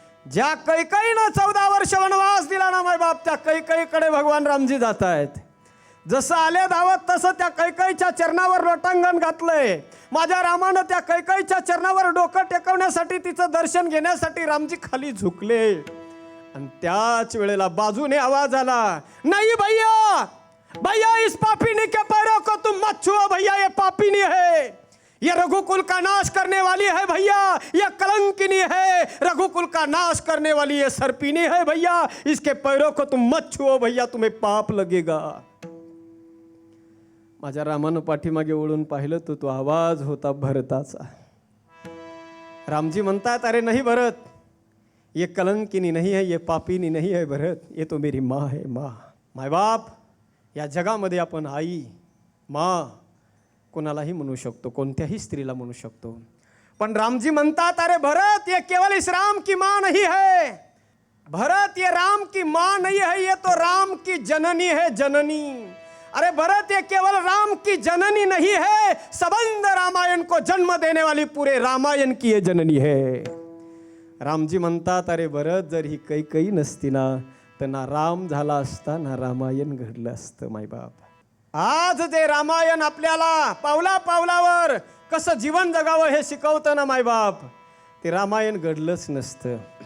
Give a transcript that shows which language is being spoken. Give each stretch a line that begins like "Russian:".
Marathi: ज्या कैकईनं 14 वर्ष वनवास दिला ना मायबाप, त्या कैकईकडे भगवान रामजी जात आहेत. जसं आले धावत तसं त्या कैकईच्या चरणावर लोटांगण घातलंय. माझ्या रामानं त्या कैकईच्या चरणावर डोकं टेकवण्यासाठी, तिचं दर्शन घेण्यासाठी रामजी खाली झुकले. आणि त्याच वेळेला बाजूने आवाज आला,
Hindi: नहीं भैया, भैया इस पापीनी के पैरों को तुम मत छुओ भैया, ये पापीनी है, ये रघुकुल का नाश करने वाली है भैया, ये कलंकिनी है, रघुकुल का नाश करने वाली ये सर्पिनी है भैया, इसके पैरों को तुम मत छुओ भैया, तुम्हें पाप लगेगा.
Marathi: माझ्या रामानं पाठीमागे वळून पाहिलं तर तो आवाज होता भरताचा. रामजी म्हणतात,
Hindi: अरे नहीं भरत, ये कलंकिनी नहीं है, ये पापीनी नहीं है भरत, ये तो मेरी माँ है.
Marathi: माय बाप या जगामध्ये आपण आई, माँ कोणालाही म्हणू शकतो, कोणत्याही स्त्रीला म्हणू शकतो. पण रामजी म्हणतात,
Hindi: अरे भरत, ये केवल इस राम की माँ नहीं है भरत, ये राम की माँ नहीं है, ये तो राम की जननी है, जननी. अरे भरत, ये केवल राम की जननी नहीं है, सबंध रामायण को जन्म देने वाली पूरे रामायण की ये जननी है.
Marathi: रामजी म्हणतात, अरे भरत, जर ही कैकई नसती ना तर ना राम झाला असता ना रामायण घडलं असतं. मायबाप, आज जे रामायण आपल्याला पावला पावलावर कसं जीवन जगावं हे शिकवतं ना मायबाप, ते रामायण घडलंच नसतं.